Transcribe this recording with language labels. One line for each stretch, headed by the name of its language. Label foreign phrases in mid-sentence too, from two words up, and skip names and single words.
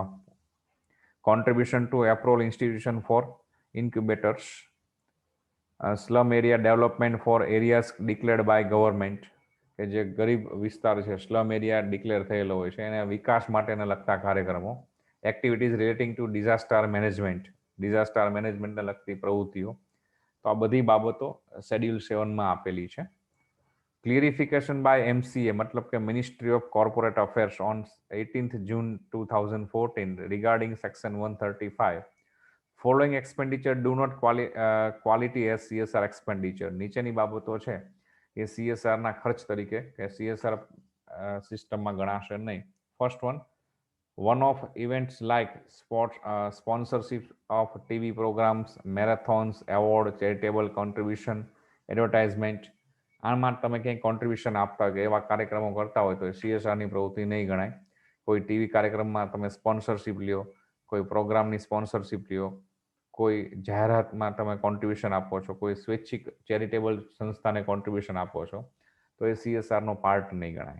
English: contribution to approved institution for incubators, slum area development for areas declared by government,
Gujarati: કે જે ગરીબ વિસ્તાર છે,
English: slum area declare
Gujarati: થયેલો હોય છે એને વિકાસ માટેને લગતા કાર્યક્રમો.
English: activities relating to disaster management, disaster managementને
Gujarati: લગતી પ્રવૃત્તિઓ. તો આ બધી બાબતો શેડ્યુલ 7માં આપેલી છે.
English: clarification by MCA,
Gujarati: મતલબ કે
English: ministry of corporate affairs on 18th June 2014 regarding section 135, following expenditure do not quality as CSR expenditure.
Gujarati: નીચેની બાબતો છે એ CSRના ખર્ચ તરીકે કે CSR સિસ્ટમમાં ગણાશે નહીં.
English: ફર્સ્ટ one off events like sponsorship of TV programs, marathons, award, charitable contribution, advertisement,
Gujarati: આમાં તમે ક્યાંય કોન્ટ્રીબ્યુશન આપતા હોય કે એવા કાર્યક્રમો કરતા હોય તો CSRની પ્રવૃત્તિ નહીં ગણાય. કોઈ ટીવી કાર્યક્રમમાં તમે સ્પોન્સરશિપ લ્યો, કોઈ પ્રોગ્રામની સ્પોન્સરશિપ લ્યો, કોઈ જાહેરાતમાં તમે કોન્ટ્રીબ્યુશન આપો છો, કોઈ સ્વૈચ્છિક ચેરિટેબલ સંસ્થાને કોન્ટ્રીબ્યુશન આપો છો તો એ CSRનો પાર્ટ નહીં ગણાય.